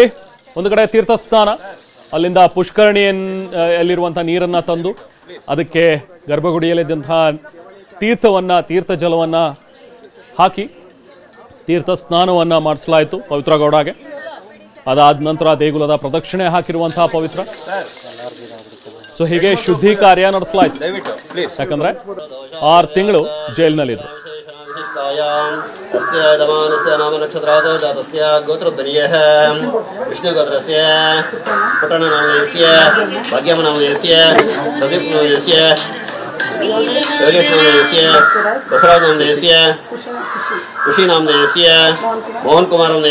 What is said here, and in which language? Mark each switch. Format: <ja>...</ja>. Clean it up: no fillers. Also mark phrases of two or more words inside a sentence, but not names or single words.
<kn>ಒಂದು ಕಡೆ ತೀರ್ಥ ಸ್ನಾನ, ಅಲ್ಲಿಂದ ಪುಷ್ಕರಣಿಯಲ್ಲಿರುವಂತಹ ನೀರನ್ನ ತಂದು ಅದಕ್ಕೆ ಗರ್ಭಗುಡಿಯಲ್ಲಿದ್ದಂತಹ ತೀರ್ಥ ಜಲವನ್ನ ಹಾಕಿ ತೀರ್ಥ ಸ್ನಾನವನ್ನ ಮಾಡಿಸಲಾಯಿತು ಪವಿತ್ರ ಗೌಡಗೆ. ಅದಾದ ನಂತರ ದೇಗುಲದ ಪ್ರದಕ್ಷಿಣೆ ಹಾಕಿರುವಂತಹ ಪವಿತ್ರ, ಸೊ ಹೀಗೆ ಶುದ್ಧಿ ಕಾರ್ಯ ನಡೆಸಲಾಯಿತು. ಯಾಕಂದ್ರೆ 6 ತಿಂಗಳು ಜೈಲಿನಲ್ಲಿದ್ರು.</kn> <sa>बसवराज नाम देशीय, खुशी नाम देशीय, मोहन कुमार नाम</sa>